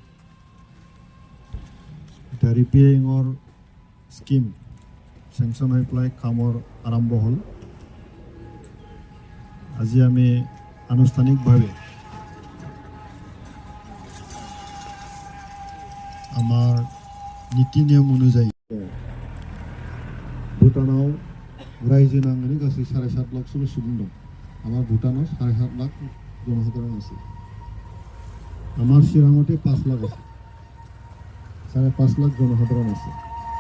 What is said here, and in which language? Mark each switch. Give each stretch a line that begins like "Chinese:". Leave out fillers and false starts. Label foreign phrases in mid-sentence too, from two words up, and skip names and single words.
Assamese: এটা রিপেয়ারিংৰ স্কিম সেংশন হৈ পেলাই কামৰ আৰম্ভ হ'ল আজি আমি আনুষ্ঠানিকভাৱে আমাৰ নীতি নিয়ম অনুযায়ী ভূটানাव
Bodo: रायजो नाङैनो गासै 7.5 लाखसो सुबुं दं
Assamese: আমার ভূটানত 7.5 লাখ জনসাধারণ আছে আমার শিরাঙতে 5 লাখ আছে 5.5 লাখ জনসাধারণ আছে